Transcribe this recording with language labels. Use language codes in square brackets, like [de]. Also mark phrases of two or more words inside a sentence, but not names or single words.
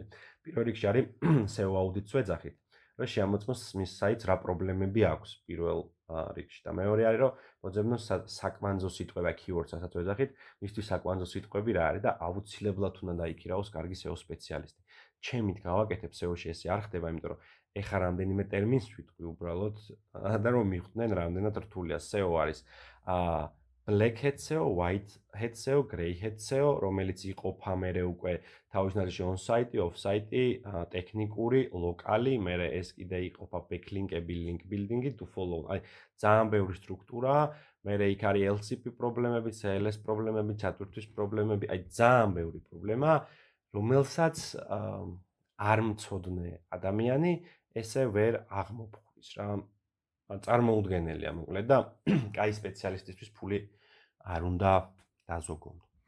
[ka] პირველ რიგში არის SEO აუდიტს ვეძახით. რომ შეამოწმოს მის საიტს რა პრობლემები აქვს პირველ რიგში და მეორე არის რომ მოძებნოს საკვანძო სიტყვება keywords, რასაც ვეძახით, მისთვის საკვანძო სიტყვები რა არის და აუცილებლად უნდა დაიქირავოს კარგი SEO სპეციალისტი. ჩემით გავაკეთებ SEO-ში ესე არ ხდება, იმიტომ რომ ეხა რამდენიმე ტერმინს ვიტყვი უბრალოდ და რომ მიხვდნენ რამდენად რთულია. [en] SEO არის black hat SEO, white hat SEO, grey hat SEO, [ka] რომელიც იყოფა მერე უკვე თავის ნაზრში [en] on-site, off-site, [ka] ტექნიკური, ლოკალი, მერე ეს კიდე იყოფა backlink-ები, [en] link building-ი, to follow. [ka] აი ძალიან ბევრი სტრუქტურა, მერე იქ არის LCP პრობლემები, CLS პრობლემები, ჩატვირთვის პრობლემები, აი ძალიან ბევრი პრობლემა, რომელსაც არ მცოდნე ადამიანი ესე ვერ აღმოფხვის რა. წარმოუდგენელია მოკლედ და კაი სპეციალისტისთვის ფული არ უნდა დაზოგონ.